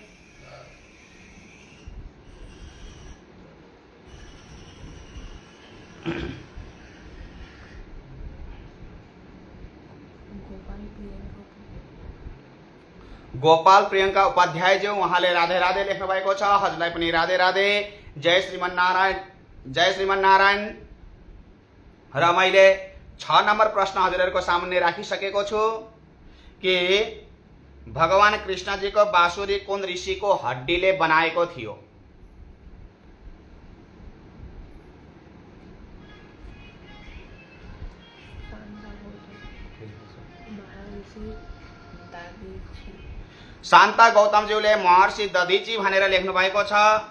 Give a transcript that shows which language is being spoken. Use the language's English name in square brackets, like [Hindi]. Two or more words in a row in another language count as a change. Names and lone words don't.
[Nepali] गोपाल प्रियंका उपाध्यायज्यू उहाँले राधे राधे लेख्नु भएको छ, हजुरलाई पनि राधे राधे, जय श्रीमन्नारायण, जय श्रीमन्नारायण। र मैले 6 नम्बर प्रश्न हजुरहरूको सामुन्ने राखिसकेको छु कि भगवान कृष्णजीको बाँसुरी कुन ऋषिको हड्डीले बनाएको थियो? शान्ता गौतमज्यूले महर्षि दधीची भनेर लेख्नु भएको छ।